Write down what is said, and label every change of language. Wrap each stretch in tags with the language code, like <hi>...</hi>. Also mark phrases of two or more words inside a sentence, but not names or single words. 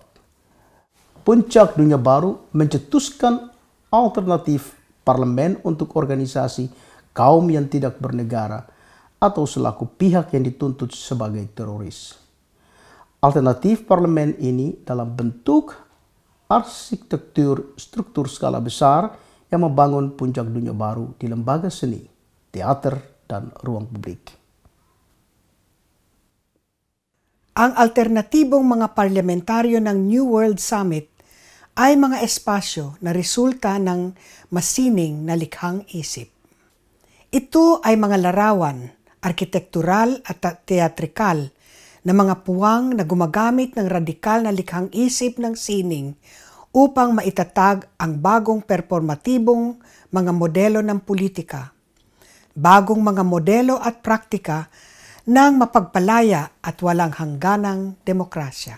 <id>Puncak Dunia Baru mencetuskan alternatif parlemen untuk organisasi kaum yang tidak bernegara atau selaku pihak yang dituntut sebagai teroris. Alternatif parlemen ini dalam bentuk arsitektur struktur skala besar yang membangun puncak dunia baru di lembaga seni, teater, dan ruang publik.</id> <tl>Ang alternatibong mga parlamentaryo ng New World Summit ay mga espasyo na resulta ng masining na likhang isip. Ito ay mga larawan, arkitektural at teatrikal na mga puwang na gumagamit ng radikal na likhang isip ng sining upang maitatag ang bagong performatibong mga modelo ng politika, bagong mga modelo at praktika ng mapagpalaya at walang hangganang demokrasya.</tl>